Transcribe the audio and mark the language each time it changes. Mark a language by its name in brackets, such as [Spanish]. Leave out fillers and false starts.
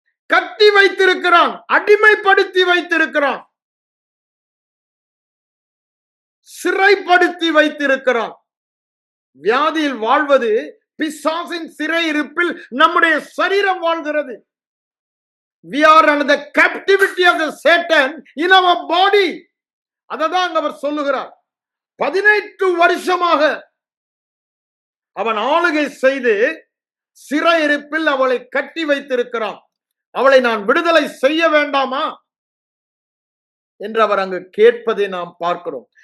[Tamil] கட்டி வைத்திருக்கிறான், அடிமைப்படுத்தி வைத்திருக்கிறான், சிறைப்படுத்தி வைத்திருக்கிறான். வியாதியில் வாழ்வது பிசாசின் சிறையிருப்பில் நம்முடைய சரீரம் வாழ்கிறது. [English] We are under the captivity of the Satan in our body. [Tamil] அததான் அவர் சொல்லுகிறார். 18 வருஷமாக அவன் ஆளுகை செய்து சிறையிருப்பில் அவளை கட்டி வைத்திருக்கிறான். அவளை நான் விடுதலை செய்ய வேண்டாமா என்று அவர் அங்கு கேட்பதை நாம் பார்க்கிறோம்.